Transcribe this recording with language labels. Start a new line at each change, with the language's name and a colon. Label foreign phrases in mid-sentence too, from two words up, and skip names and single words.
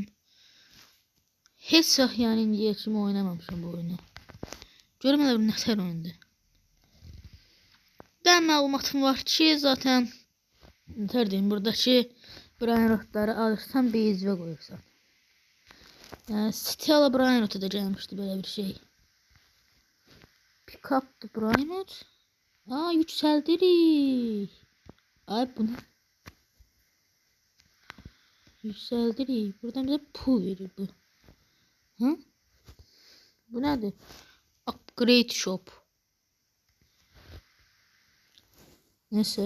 Azerbaijani: Heç vaxt yəni indiyə kimi oynamamışam bu oyunu. Görmədim nətər oyundur. Dən məlumatım var ki, zaten nətər deyim, buradakı Brain Rotları alırsan bezvə qoyursan. Yəni Stella Brain Rot'a da gəlmişdi belə bir şey.
English: Pick up the Brain Rot.
Azerbaijani: Aa, yükseldirik. Ay bu ne? Yükseldirik. Buradan bize pul verir bu. Hı? Bu nedir?
English: Upgrade shop. Neyse.